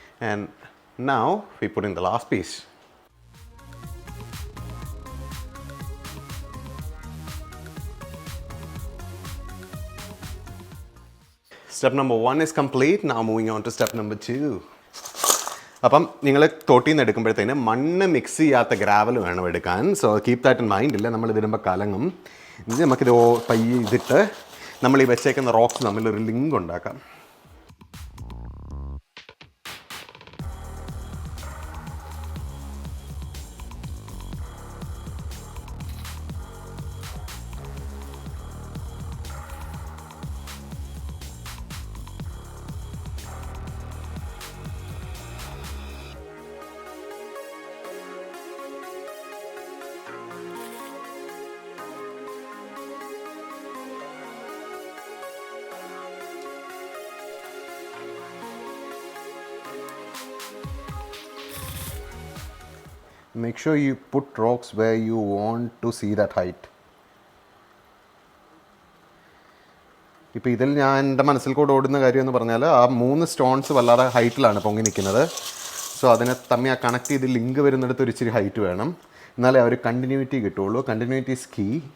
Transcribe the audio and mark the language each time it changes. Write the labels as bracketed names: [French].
[English] And now we put in the last piece. Step number 1 is complete. Now moving on to step number 2. [Malayalam] അപ്പം നിങ്ങൾ തോട്ടിൽ നിന്ന് എടുക്കുമ്പോഴത്തേന് മണ്ണ് mix ചെയ്യാത്ത gravel വേണം എടുക്കാൻ. [English] So keep that in mind. [Malayalam] ഇല്ല നമ്മൾ ഇതിടുമ്പോൾ കലങ്ങും. ഇത് നമുക്കിത് പയ്യെ ഇതിട്ട് നമ്മൾ ഈ വെച്ചേക്കുന്ന റോക്സ് തമ്മിലൊരു ലിങ്ക് ഉണ്ടാക്കാം. [English] Make sure you put rocks where you want to see that height. [Malayalam] ഇപ്പോൾ ഇതിൽ ഞാൻ എൻ്റെ മനസ്സിൽ കൂടെ ഓടുന്ന കാര്യം എന്ന് പറഞ്ഞാൽ ആ 3 സ്റ്റോൺസ് വളരെ ഹൈറ്റിലാണ് പൊങ്ങി നിൽക്കുന്നത്. സോ അതിനെ തമ്മിൽ ആ കണക്ട് ചെയ്ത് ലിങ്ക് വരുന്നിടത്ത് ഒരു ഇച്ചിരി ഹൈറ്റ് വേണം. എന്നാലേ ആ ഒരു കണ്ടിന്യൂറ്റി കിട്ടുള്ളൂ. [English] Continuity is key.